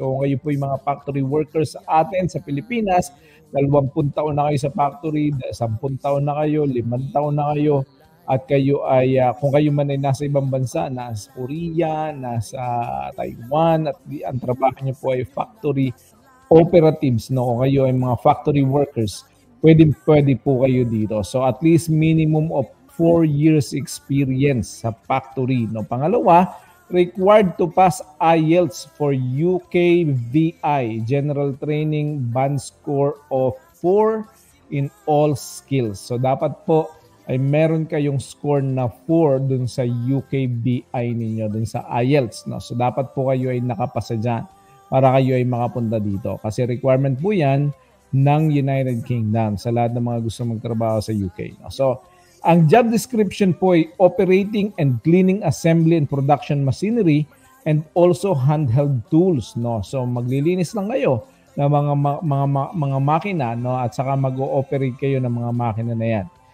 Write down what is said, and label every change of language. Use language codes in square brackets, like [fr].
[tl] So kayo po yung mga factory workers sa atin sa Pilipinas, 20 taon na kayo sa factory, 10 taon na kayo, 5 taon na kayo, at kayo ay, kung kayo man ay nasa ibang bansa, nasa Korea, nasa Taiwan, at ang trabaho niyo po ay factory operatives, no? O kayo ay mga factory workers, pwede po kayo dito. [en] So at least minimum of 4 years experience [tl] sa factory. [en] No? [tl] Pangalawa, [en] required to pass IELTS for UKVI, General Training Band Score of 4 in all skills. [tl] So dapat po ay meron kayong score na 4 dun sa UKVI ninyo, dun sa IELTS. No? So dapat po kayo ay nakapasa dyan para kayo ay makapunta dito. Kasi requirement po yan ng United Kingdom sa lahat ng mga gusto magtrabaho sa UK. No? So, ang job description po ay [en] operating and cleaning assembly and production machinery and also handheld tools. No? [tl] So, maglilinis lang kayo ng mga makina, no? At saka mag-ooperate kayo ng mga makina na yan.